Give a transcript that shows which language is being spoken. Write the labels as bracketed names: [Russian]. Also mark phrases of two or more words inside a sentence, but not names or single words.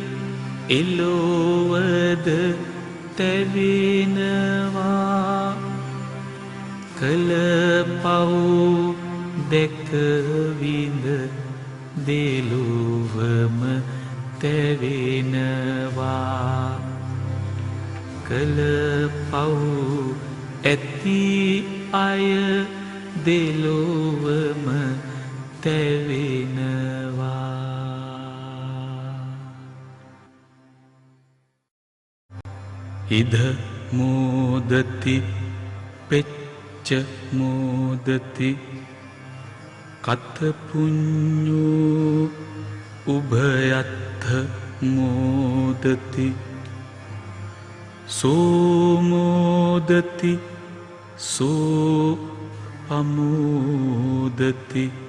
[Sinhala] එලොවද තැවෙනවා කළ පව් දැක විඳ දෙලොවම තැවෙනවා කළ පව් ඇති අය දෙලොවම තැවෙනවා [Pali] ඉද මෝදති පෙච්ච මෝදති කත පුඤ්ඤෝ උභයත්ථ මෝදති සෝමෝදති සෝ අමෝදති